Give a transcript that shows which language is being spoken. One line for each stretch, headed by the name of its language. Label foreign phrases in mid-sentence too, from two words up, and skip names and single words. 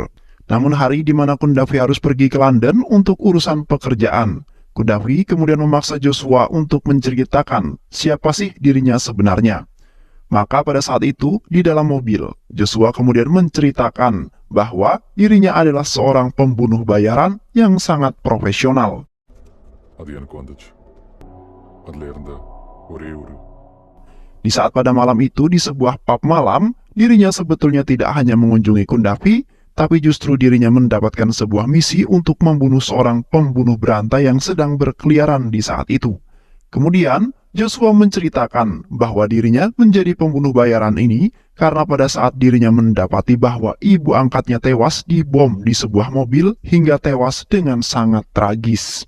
Indonesian: Namun hari di mana Kundafi harus pergi ke London untuk urusan pekerjaan, Kundafi kemudian memaksa Joshua untuk menceritakan siapa sih dirinya sebenarnya. Maka pada saat itu, di dalam mobil, Joshua kemudian menceritakan bahwa dirinya adalah seorang pembunuh bayaran yang sangat profesional.
Tamil: அது எனக்கு வந்துச்சு அதுல இருந்த ஒரே ஒரு
Indonesian: Di saat pada malam itu, di sebuah pub malam, dirinya sebetulnya tidak hanya mengunjungi Kundafi, tapi justru dirinya mendapatkan sebuah misi untuk membunuh seorang pembunuh berantai yang sedang berkeliaran di saat itu. Kemudian, Joshua menceritakan bahwa dirinya menjadi pembunuh bayaran ini karena pada saat dirinya mendapati bahwa ibu angkatnya tewas dibom di sebuah mobil hingga tewas dengan sangat tragis.